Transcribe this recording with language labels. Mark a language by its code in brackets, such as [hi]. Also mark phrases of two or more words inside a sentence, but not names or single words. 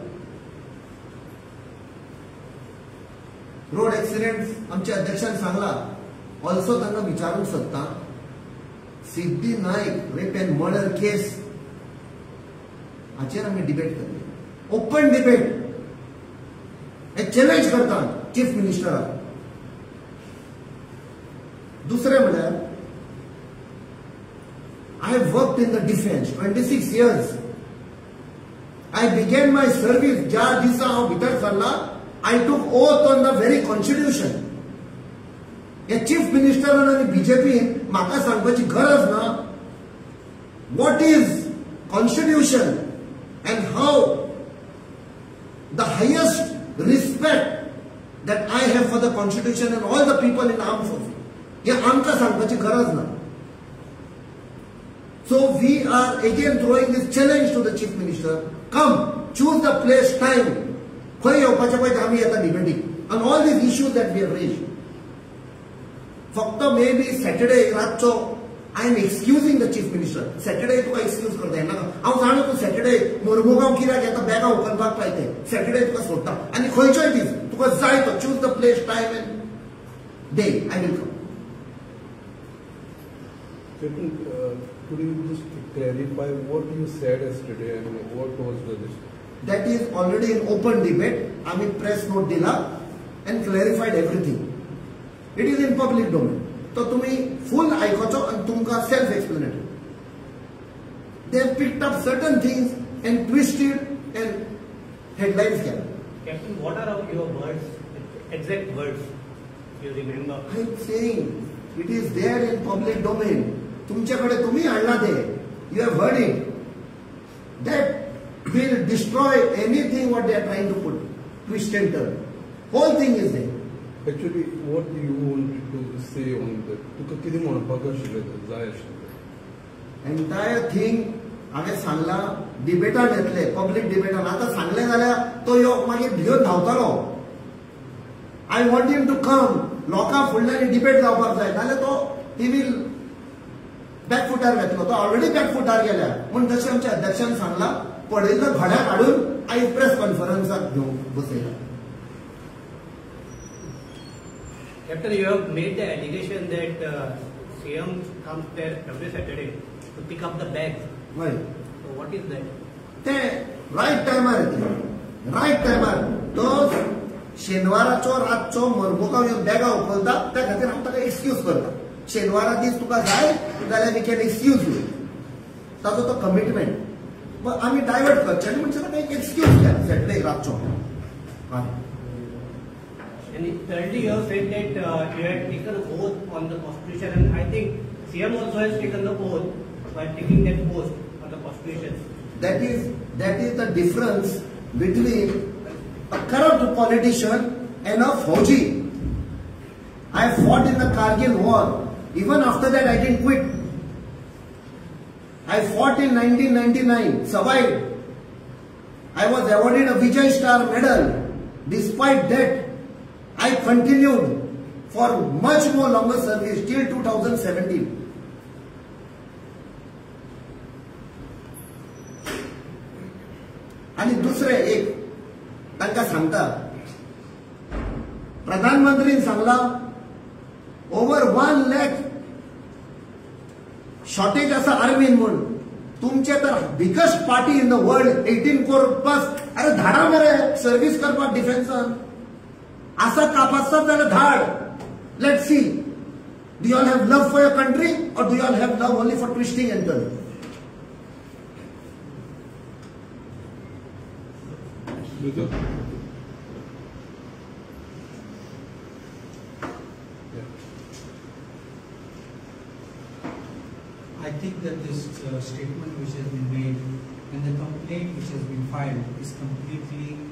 [en] road accident [kok] आमच्या अध्यक्षान सांगला, ऑल्सो तांकां विचारूंक सोदता. सिद्धी नायक [en] rape and murder case [kok] हाचेर आमी डिबेट करया. [en] open debate [kok] हे चॅलेंज करता चीफ मिनिस्टराक. दुसरें म्हळ्यार, [en] I have worked in the defense 26 years. I began my service [kok] ज्या दिसा हांव भितर सरला, [en] I took oath on the very constitution. [kok] हे चीफ मिनिस्टरान आनी बीजेपीन म्हाका सांगपाची गरज ना [en] what is constitution and how the highest respect that I have for the constitution and all the people in armed forces. [kok] हे आमकां सांगपाची गरज ना. [en] So we are again throwing this challenge to the chief minister. Come, choose the place, time. [kok] खंय येवपाचें पळय आमी येता डिबेटीक [en] on all these issues that we have raised. फक्त may be Saturday रातचो I am excusing the chief minister. [kok] सॅटर्डे तुका एक्सक्यूज करता येना. हांव जाणा तूं सॅटर्डे मोरमुगांव कित्याक येता बॅगां उखलपाक पायते. सॅटर्डे तुका सोडटा आनी खंयचोय दीस तुका जाय तो [en] choose the place, time and day. I will come. Could you just clarify what you said yesterday and what was the decision? That is already in open debate. I mean, press note dila and clarified everything. It is in public domain. So तुम्ही full आयकोचो and तुमका self-explanatory. They have picked up certain things and twisted and headlines केला. Captain, what are your words, exact words you remember? I am saying it is there in public domain. [mr] तुमच्याकडे तुम्ही आणला ते. [en] You have heard it. That will destroy anything what they are trying to put. Twist and turn. Whole thing is there. Actually, what do you want to say on that? [kok] तुका कितें म्हणपाक आशिल्लें जाय आशिल्लें? [en] Entire thing [kok] हांवें सांगला डिबेटान येतले, पब्लीक डिबेटान. आतां सांगलें जाल्यार तो यो मागीर भिवन धांवतलो. [en] I want him to come. [kok] लोकां फुडल्यान डिबेट जावपाक जाय नाल्यार तो [en] he will [kok] बॅकफुटार घेतलो. तो ऑलरेडी बॅकफुटार गेल्या. म्हूण तशें आमच्या अध्यक्षान सांगला, पडयल्लो घड्याळ काडून आयज प्रेस कॉन्फरन्साक घेवन बसयला. [en] Captain, you have made the allegation that CM comes there every Saturday to pick up the bags. Why? So what is that? [kok] ते राईट टायमार येते. राईट टायमार तो शेनवाराचो रातचो मरमुगांव येवन बॅगां उखलता. त्या खातीर हांव ताका एक्सक्यूज करता. शेनवारा दीस तुका जाय जाल्यार [en] we can excuse you. [kok] ताजो तो कमिटमेंट आमी डायवर्ट करचे आनी म्हणजे ताका एक एक्सक्यूज घ्या सॅटर्डे रातचो. [en] And thirdly, you have said that you had taken oath on the constitution, and I think CM also has taken the oath by taking that post on the constitution. That is the difference between a corrupt politician and a Fauji. I fought in the Kargil war. Even after that, I didn't quit. I fought in 1999, survived. I was awarded a Vijay Star medal. Despite that, I continued for much more longer service till 2017. [kok] आणि दुसरे एक तांकां सांगता, प्रधानमंत्रीन सांगला ओव्हर 1 लाख शॉर्टेज आसा आर्मीन म्हूण. तुमचे तर [en] biggest party in the world 18 crore plus. [kok] अरे धाडा मरे सर्व्हिस करपाक डिफेन्सान. आसा कापासता जाल्यार धाड. [en] Let's see, do you all have love for your country or do you all have love only for twisting and turning? I think that this statement which has been made and the complaint which has been filed is completely